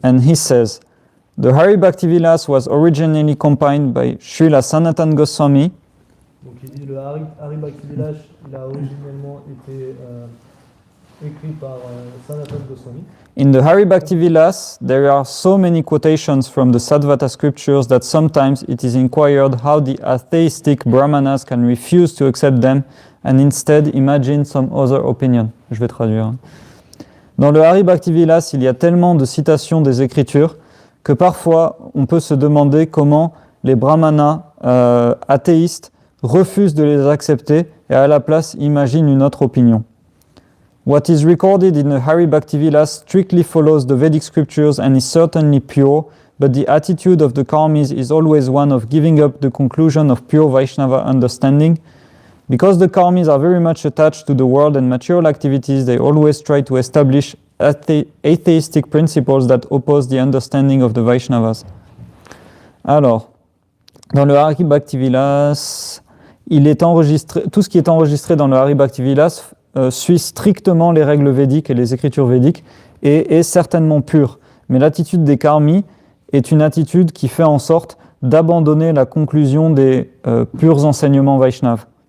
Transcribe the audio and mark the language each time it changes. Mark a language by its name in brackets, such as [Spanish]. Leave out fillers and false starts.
[English] And he says, the Hari Bhakti Vilas was originally compiled by Srila Sanatana Goswami. [French] Donc il dit le Hari Bhakti Vilas, il a originellement été écrit par Sanatana Goswami. [English] In the Hari Bhakti Vilas, there are so many quotations from the Sadvata scriptures that sometimes it is inquired how the atheistic brahmanas can refuse to accept them and instead imagine some other opinion. [French] Je vais traduire. Dans le Hari Bhakti Vilas, il y a tellement de citations des Écritures que parfois on peut se demander comment les brahmanas athéistes refusent de les accepter et à la place imaginent une autre opinion. [English] What is recorded in the Hari Bhakti Vilas strictly follows the Vedic scriptures and is certainly pure, but the attitude of the karmis is always one of giving up the conclusion of pure Vaishnava understanding. Because the karmis are very much attached to the world and material activities, they always try to establish atheistic principles that oppose the understanding of the Vaishnavas. [French] Alors, dans le Hari Bhakti Vilas, tout ce qui est enregistré dans le Hari Bhakti Vilas suit strictement les règles védiques et les écritures védiques et est certainement pure. Mais l'attitude des karmis est une attitude qui fait en sorte d'abandonner la conclusion des purs enseignements Vaishnav.